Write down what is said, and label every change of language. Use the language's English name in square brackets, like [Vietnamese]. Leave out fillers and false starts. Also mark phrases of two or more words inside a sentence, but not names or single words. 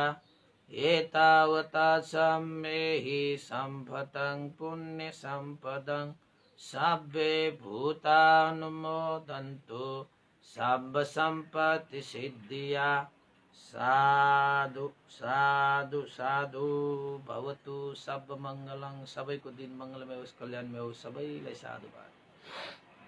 [Pali] एतावता चम्मे सम्भतं पुण्य सम्पदं, सब्बे भूतानुमोदन्तु सब संपत्ति सिद्धिया। साधु साधु साधु भवतु सब मंगलं। [Nepali] सबैको दिन मंगलमय होस्, कल्याणमय होस्। सबैलाई साधुवाद।